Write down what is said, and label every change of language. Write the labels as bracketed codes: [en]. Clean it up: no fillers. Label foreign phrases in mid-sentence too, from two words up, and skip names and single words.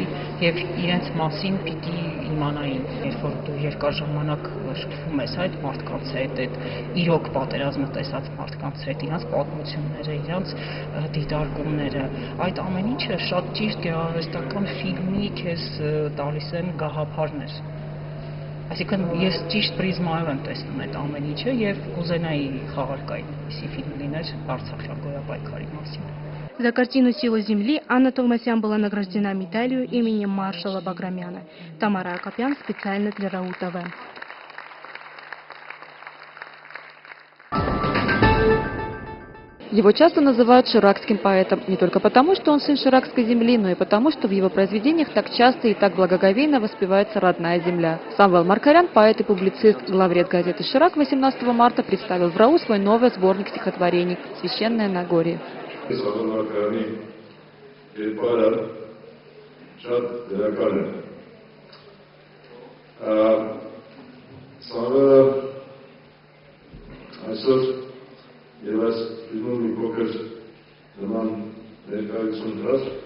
[hy] եւ իրենց մասին պիտի իմանային, երբ որ դու երկար ժամանակ շփվում ես այդ մարդկանց հետ, այդ իրոք պատերազմը տեսած մարդկանց հետ, իրենց պատմությունները, իրենց դիտարկումները, այդ ամեն ինչը շատ ճիշտ գեղարվեստական ֆիլմի քեզ տալիս են գաղափարներ։ Այսինքն ես ճիշտ պրիզմայով եմ տեսնում այդ ամեն ինչը եւ կուզենայի խաղարկային այսի ֆիլմ լիներ Արցախյան գոյապայքարի մասին։ [ru] За картину «Сила земли» Анна Товмасян была награждена медалью имени маршала Баграмяна. Тамара Акопян специально для РАУ ТВ. Его часто называют ширакским поэтом не только потому, что он сын ширакской земли, но и потому, что в его произведениях так часто и так благоговейно воспевается родная земля. Самвел Маркарян, поэт и публицист, главред газеты «Ширак», 18 марта представил в РАУ свой новый сборник стихотворений «Священное Нагорье». [hy] Եվ այս ֆիլմում մի փոքր նման ներկայություն դրած